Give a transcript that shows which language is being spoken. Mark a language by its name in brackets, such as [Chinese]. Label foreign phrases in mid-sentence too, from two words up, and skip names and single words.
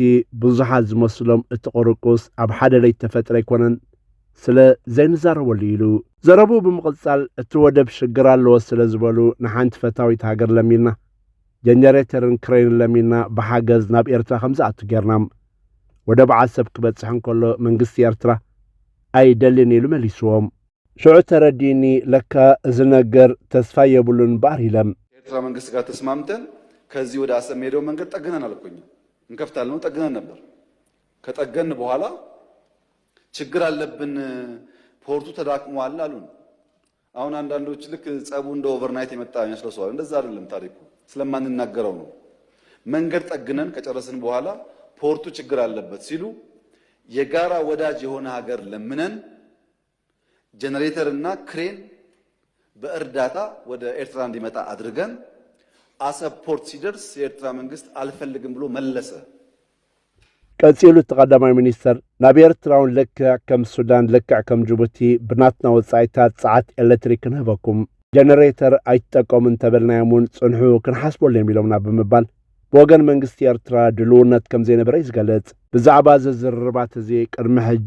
[Tigrinya] ዝመስሎም እቲ ቁርቁስ ኣብ ሓደ ለይ ተፈጥረ ኣይኮነን ስለ ዘይንዛረበሉ ኢሉ ዘረቡ ብምቕጻል እቲ ወደብ ሽግር ኣለዎ ስለ ዝበሉ ንሓንቲ ፈታዊት ሃገር ለሚልና ጀነሬተርን ክሬን ለሚልና ብሓገዝ ናብ ኤርትራ ከምዝኣቱ ጌርናም ወደብ ዓሰብ ክበጽሕ እንከሎ መንግስቲ ኤርትራ ኣይደልን ኢሉ መሊስዎም ሽዑ ተረዲኒ ለካ እዚ ነገር ተስፋ የብሉን ባር ኢለም [Amharic] ኤርትራ መንግስት ጋር ተስማምተን ከዚህ ወደ አሰብ ሄደው መንገድ ጠግነን አልኩኝ እንከፍታለን ነው ጠግነን ነበር ከጠገን በኋላ ችግር አለብን ፖርቱ ተዳክሟል አሉን አሁን አንዳንዶች ልክ ጸቡ እንደ ኦቨርናይት የመጣ ያስለሰዋል እንደዛ አይደለም ታሪኩ ስለማንናገረው ነው መንገድ ጠግነን ከጨረስን በኋላ ፖርቱ ችግር አለበት ሲሉ የጋራ ወዳጅ የሆነ ሀገር ለምነን ጀነሬተር እና ክሬን በእርዳታ ወደ ኤርትራ እንዲመጣ አድርገን አሰብ ፖርት ሲደርስ የኤርትራ መንግስት አልፈልግም ብሎ መለሰ [Tigrinya] ቀጽሉ ተቀዳማይ ሚኒስተር ናብ ኤርትራውን ልክዕ ከም ሱዳን ልክዕ ከም ጅቡቲ ብናትና ወጻኢታት ጸዓት ኤሌክትሪክ ንህበኩም ጀነሬተር አይተጠቀሙን ተበልናያሙን ጽንሑ ክንሓስቦሎም ኢሎምና ብምባል በወገን መንግስቲ ኤርትራ ድልውነት ከም ዘይነበረ ይዝገለጽ ብዛዕባ ዝዝርባት እዚ ቅድሚ ሕጂ